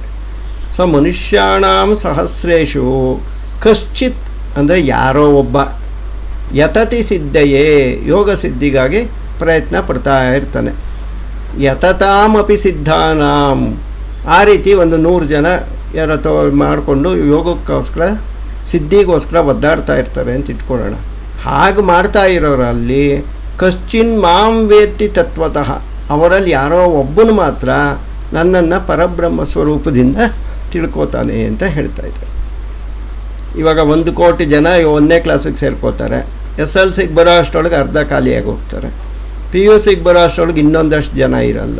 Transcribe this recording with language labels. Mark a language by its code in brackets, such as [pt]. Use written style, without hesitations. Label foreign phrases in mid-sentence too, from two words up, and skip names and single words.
[kn] ಸೊ [sa] ಮನುಷ್ಯಾಣಾಂ ಸಹಸ್ರೇಶು ಕಶ್ಚಿತ್ [kn] ಅಂದರೆ ಯಾರೋ ಒಬ್ಬ, [sa] ಯತತಿ ಸಿದ್ಧಯೇ [kn] ಯೋಗ ಸಿದ್ಧಿಗಾಗಿ ಪ್ರಯತ್ನ ಪಡ್ತಾ ಇರ್ತಾನೆ. [sa] ಯತತಾಮಪಿ ಸಿದ್ಧಾನಾಂ, [kn] ಆ ರೀತಿ ಒಂದು 100 ಜನ ಯಾರತ್ತೋ ಮಾಡಿಕೊಂಡು ಯೋಗಕ್ಕೋಸ್ಕರ ಸಿದ್ಧಿಗೋಸ್ಕರ ಒದ್ದಾಡ್ತಾ ಇರ್ತಾರೆ ಅಂತ ಇಟ್ಕೊಳ್ಳೋಣ. ಹಾಗೆ ಮಾಡ್ತಾ ಇರೋರಲ್ಲಿ [sa] ಕಶ್ಚಿನ್ ಮಾಂ ವೇತ್ತಿ ತತ್ವತಃ, [kn] ಅವರಲ್ಲಿ ಯಾರೋ ಒಬ್ಬನು ಮಾತ್ರ ನನ್ನನ್ನು ಪರಬ್ರಹ್ಮ ಸ್ವರೂಪದಿಂದ ತಿಳ್ಕೊತಾನೆ ಅಂತ ಹೇಳ್ತಾ ಇದ್ದಾರೆ. ಇವಾಗ 1 ಕೋಟಿ ಜನ 1ನೇ ಕ್ಲಾಸಿಗೆ ಸೇರ್ಕೋತಾರೆ. SLCಗೆ ಬರೋ ಅಷ್ಟರೊಳಗೆ ಅರ್ಧ ಖಾಲಿಯಾಗಿ ಹೋಗ್ತಾರೆ. PUCಗೆ ಬರೋ ಅಷ್ಟರೊಳಗೆ ಇನ್ನೊಂದಷ್ಟು ಜನ ಇರಲ್ಲ.